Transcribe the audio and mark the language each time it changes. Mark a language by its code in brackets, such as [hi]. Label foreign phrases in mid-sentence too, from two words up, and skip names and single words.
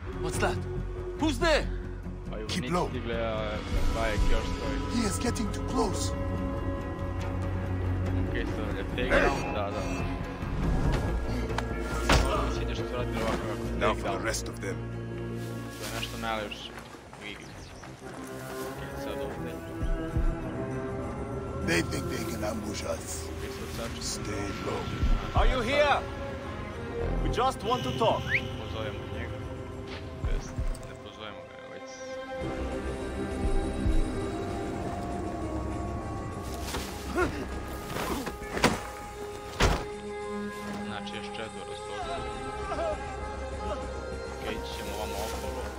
[en] What's that? Who's there? [sr] Pa ju [en] Keep [sr] vojnici [en] low. [sr] stigle, a Bayek još stoji. [en] He is getting too close. [sr] Okej, stavlja takedown, da. Sviđa što su radili ovako [en] Now for the takedown. rest of them. [sr] To je nešto najlepše u igrici. Okej, sad ovdje. [en] They think they can ambush us. [sr] Okej, sad ću [en] Stay low. Are you here? We just want to talk. [sr] pozovemo njega. Tj. Ne pozovemo ga, već... Znači, još četvoro s ovdje. Okej, ići ćemo ovamo okolo.